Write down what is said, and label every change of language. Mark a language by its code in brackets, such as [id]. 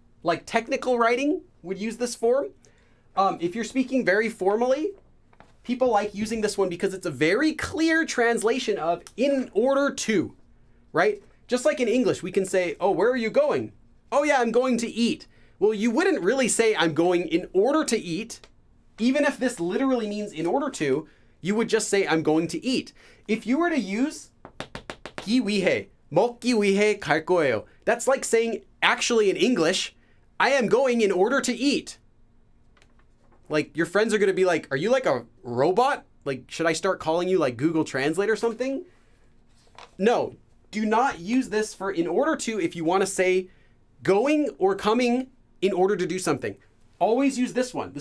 [en] Like technical writing would use this form. If you're speaking very formally, people like using this one because it's a very clear translation of in order to, right? Just like in English, we can say, oh, where are you going? Oh yeah, I'm going to eat. Well, you wouldn't really say I'm going in order to eat. Even if this literally means in order to, you would just say I'm going to eat. If you were to use [ko] 기 위해, 먹기 위해 갈 거예요. [en] That's like saying, actually in English, I am going in order to eat. Like, your friends are going to be like, are you like a robot? Like, should I start calling you like Google Translate or something? No, do not use this for in order to if you want to say going or coming in order to do something. Always use this one.